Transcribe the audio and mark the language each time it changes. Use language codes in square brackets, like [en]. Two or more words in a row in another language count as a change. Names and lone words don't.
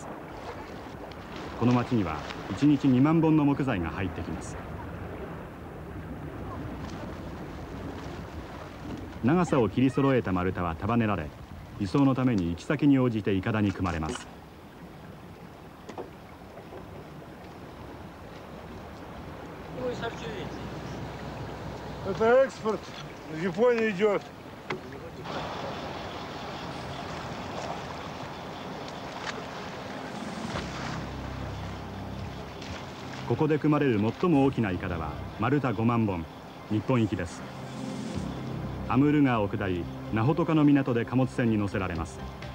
[ja] この町には1日2万本の木材が入ってきます。長さを切り揃えた丸太は束ねられ、輸送のために行き先に応じていかだに組まれます。 [ru] Это экспорт. В Японию идет. [ja] ここで組まれる最も大きないかだは丸太5万本、日本行きです。アムール川を下り、ナホトカの港で貨物船に乗せられます。